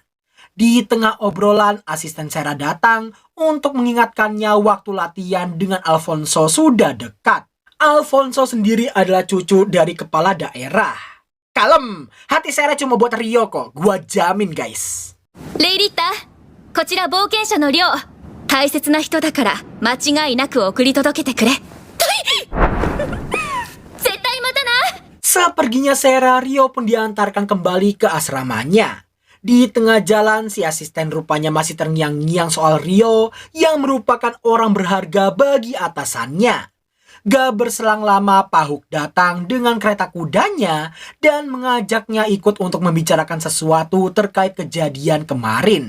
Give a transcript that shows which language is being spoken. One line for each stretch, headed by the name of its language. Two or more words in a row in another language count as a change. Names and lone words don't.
Indonesian: Di tengah obrolan, asisten Sera datang untuk mengingatkannya waktu latihan dengan Alfonso sudah dekat. Alfonso sendiri adalah cucu dari kepala daerah. Kalem, hati Sera cuma buat Rio kok, gua jamin guys.
Japanese: レイリッタ、こちら冒険者のリョウ。大切な人だから間違いなく送り届けてくれ。絶対またな。
Indonesian: Seperginya Sera, Rio pun diantarkan kembali ke asramanya. Di tengah jalan, si asisten rupanya masih terngiang-ngiang soal Rio yang merupakan orang berharga bagi atasannya. Gak berselang lama, Pak Hook datang dengan kereta kudanya dan mengajaknya ikut untuk membicarakan sesuatu terkait kejadian kemarin.